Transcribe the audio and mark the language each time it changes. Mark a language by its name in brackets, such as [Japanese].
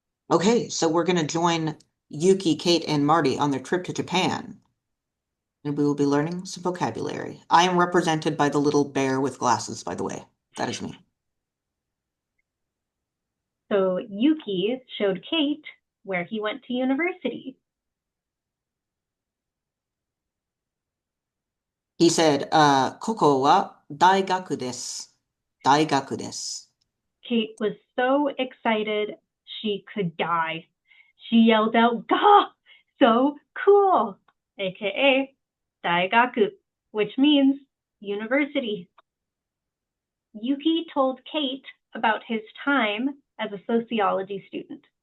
[English] Okay, so we're going to join Yuki, Kate, and Marty on their trip to Japan. And we will be learning some vocabulary. I am represented by the little bear with glasses, by the way. That is me. So Yuki showed Kate where he went to university. He said, [Japanese] ここは大学です。大学です。 [English] Kate was so excited she could die. She yelled out, "Gah! So cool!" aka Daigaku, which means university. Yuki told Kate about his time as a sociology student.